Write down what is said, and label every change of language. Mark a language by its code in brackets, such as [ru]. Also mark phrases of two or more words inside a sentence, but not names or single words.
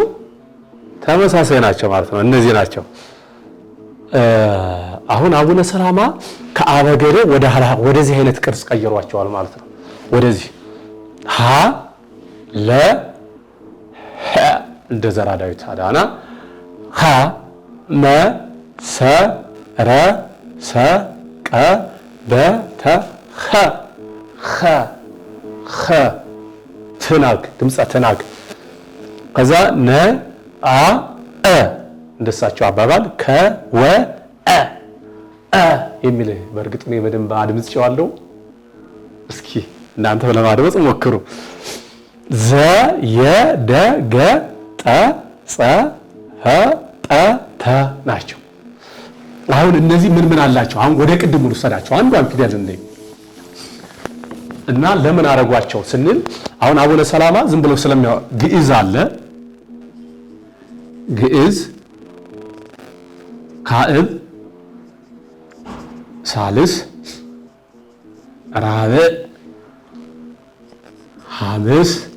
[am] ተመሳሳይ ናቸው ማለት ነው። እነዚህ ናቸው። አሁን አቡነ ሰላማ ከአበገደ ወደዚህ አይነት ቅርጽ ቀይሯቸዋል ማለት ነው። ወደዚህ ሀ ለ ሀ እንደ ዘራ ዳዊት አዳና ሀ መ ሰ ረ ሰ ቀ በ ተ ኸ ኸ ኸ ትናግ ድምፀ ትናግ ከዛ ነ አ እ እንደሳቸው አባባል ከ ወ አ አ የሚል በእርግጥ እኔ በደንብ አድምጬዋለሁ። እስኪ እናንተ ለማድመጥ ሞክሩ። ዘ የ ደ ገ ጠ ጸ ኸ ጠ ተ ናቸው። አሁን እነዚህ ምን አላቸው? አሁን ወደ ቅድሙ ልውሰዳቸው። አንዷን ፊደል እና ለምን አረጓቸው ስንል አሁን አቡነ ሰላማ ዝም ብለው ግዕዝ አለ፣ ግዕዝ ካዕብ ሳልስ ራብዕ ሐምስ